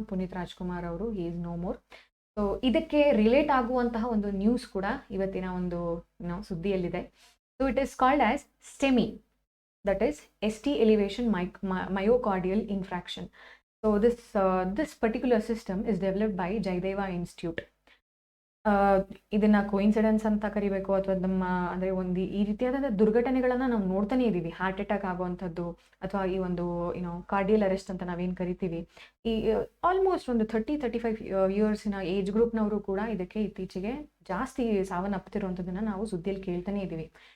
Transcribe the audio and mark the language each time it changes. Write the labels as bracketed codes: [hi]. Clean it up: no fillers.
[kn] ಪುನೀತ್ ರಾಜ್ಕುಮಾರ್ ಅವರು [en] He is no more. [kn] So ಇದಕ್ಕೆ relate ಆಗುವಂತಹ ಒಂದು ನ್ಯೂಸ್ ಕೂಡ ಇವತ್ತಿನ ಒಂದು ಸುದ್ದಿಯಲ್ಲಿದೆ. [en] So it is called as STEMI, that is ST elevation myocardial infraction. So this particular system is developed by Jaideva Institute. [kn] ಇದನ್ನ coincidence ಅಂತ ಕರಿಬೇಕು ಅಥವಾ ನಮ್ಮ ಅಂದರೆ ಒಂದು ಈ ರೀತಿಯಾದ ದುರ್ಘಟನೆಗಳನ್ನು ನಾವು ನೋಡ್ತಾನೆ ಇದ್ದೀವಿ. ಹಾರ್ಟ್ ಅಟ್ಯಾಕ್ ಆಗುವಂಥದ್ದು ಅಥವಾ ಈ ಒಂದು ಕಾರ್ಡಿಯಲ್ ಅರೆಸ್ಟ್ ಅಂತ ನಾವೇನು ಕರಿತೀವಿ, ಈ ಆಲ್ಮೋಸ್ಟ್ ಒಂದು 35 ಇಯರ್ಸಿನ ಏಜ್ ಗ್ರೂಪ್ನವರು ಕೂಡ ಇದಕ್ಕೆ ಇತ್ತೀಚೆಗೆ ಜಾಸ್ತಿ ಸಾವನ್ನಪ್ಪುತ್ತಿರುವಂಥದ್ದನ್ನು ನಾವು ಸುದ್ದಿಯಲ್ಲಿ ಕೇಳ್ತಾನೆ ಇದ್ದೀವಿ.